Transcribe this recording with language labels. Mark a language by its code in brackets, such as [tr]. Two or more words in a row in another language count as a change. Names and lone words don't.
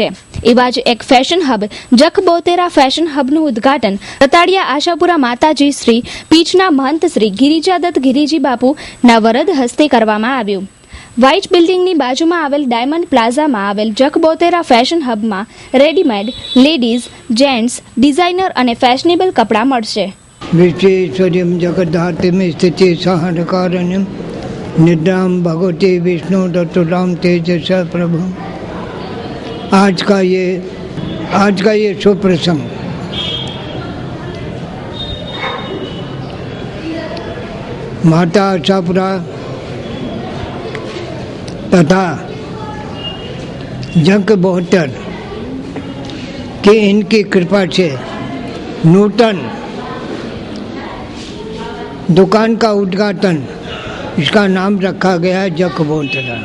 [gu] એવા જ એક ફેશન હબ જખબોતેરા ફેશન હબનું ઉદ્ઘાટન રતાડિયા આશાપુરા માતાજી શ્રી પીચના મહંત શ્રી ગિરિજાદત્ત ગિરિજી બાપુના વરદ હસ્તે કરવામાં આવ્યું. વ્હાઇટ બિલ્ડિંગની બાજુમાં આવેલ ડાયમંડ પ્લાઝામાં આવેલ જખબોતેરા ફેશન હબમાં રેડીમેડ, લેડીઝ, જેન્ટ્સ, ડિઝાઇનર અને ફેશનેબલ કપડાં મળશે. [sa] विश्वेश्वर्यं जगद्धात्रिं स्थिति सहनकारणं निद्रां भगवती विष्णु दत्तुलां तेजसा प्रभु. [hi] आज का ये शुभ प्रसंग माता आशापुरा तथा जग बोहतर कि इनकी कृपा से नूतन दुकान का उद्घाटन, इसका नाम रखा गया है जखबोतरा.